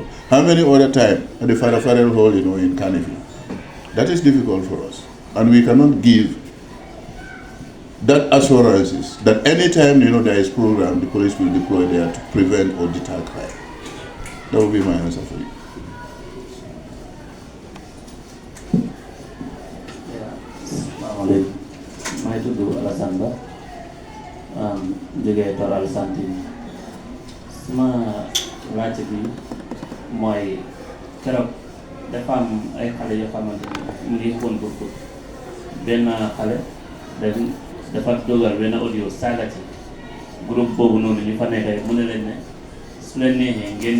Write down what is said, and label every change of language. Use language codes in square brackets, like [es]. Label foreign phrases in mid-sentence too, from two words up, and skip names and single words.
[en] How many other times at the Father Farrell Hall, in Carnegie? That is difficult for us. And we cannot give that assurances that anytime there is program, the police will deploy there to prevent or deter crime. That will be my answer for you. [wo] May tudd Alassane Ba jógee Toral Santine sama laajte bi mooy keroog dafa am ay xale yoo xamante ni mu ngi xoon pour benn xale dafa dogal benn audio saaga ci groupe boobu noonu ñu fa nekkee mu ne leen ne su leen neexee ngeen